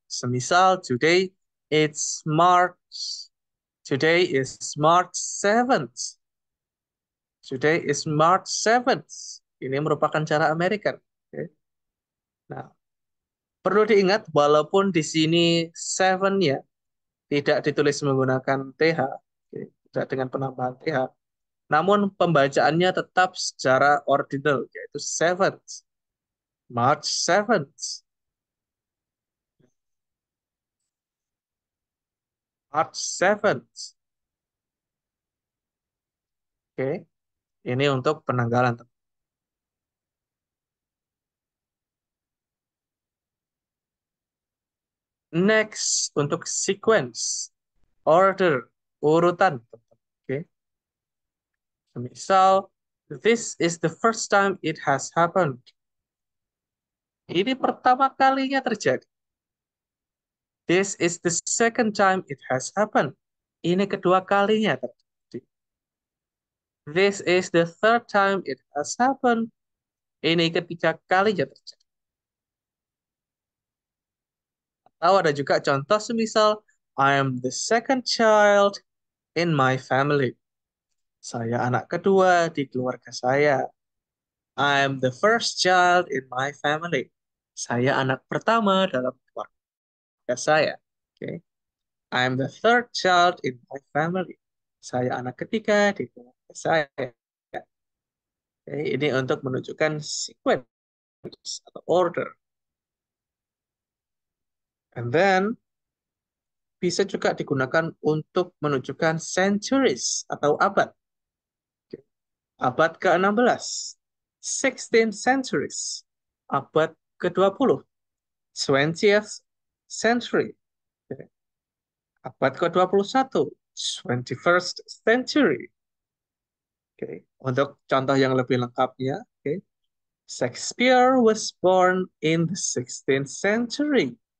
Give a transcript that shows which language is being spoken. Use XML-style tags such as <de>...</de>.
<id>Semisal</id> <en>today is March 7th. Today is March 7th.</en> <id>Ini merupakan cara American. Okay. Nah, perlu diingat walaupun di sini 7 ya tidak ditulis menggunakan TH, okay, tidak dengan penambahan TH. Namun pembacaannya tetap secara ordinal, yaitu 7th.</id> <en>March 7th. March 7th.</en> <id>Oke. Ini untuk penanggalan.</id> <en>Next,</en> <id>untuk</id> <en>sequence, order,</en> <id>urutan. Oke.</id> <en>Misal, this is the first time it has happened.</en> <id>Ini pertama kalinya terjadi.</id> <en>This is the second time it has happened.</en> <id>Ini kedua kalinya terjadi.</id> <en>This is the third time it has happened.</en> <id>Ini ketiga kalinya terjadi. Atau ada juga contoh semisal,</id> <en>I am the second child in my family.</en> <id>Saya anak kedua di keluarga saya.</id> <en>I'm the first child in my family.</en> <id>Saya anak pertama dalam keluarga saya. Oke.</id> <en>I'm the third child in my family.</en> <id>Saya anak ketiga di keluarga saya. Oke, ini untuk menunjukkan sequence atau order.</id> <en>And then</en> <id>bisa juga digunakan untuk menunjukkan centuries atau abad. Oke. Abad ke-16,</id> <en>16th centuries,</en> <id>abad ke-20,</id> <en>20th century.</en> <id>Oke. Abad ke-21,</id> <en>21st century.</en> <id>Oke. Untuk contoh yang lebih lengkapnya, oke.</id> <en>Shakespeare was born in the 16th century.</en>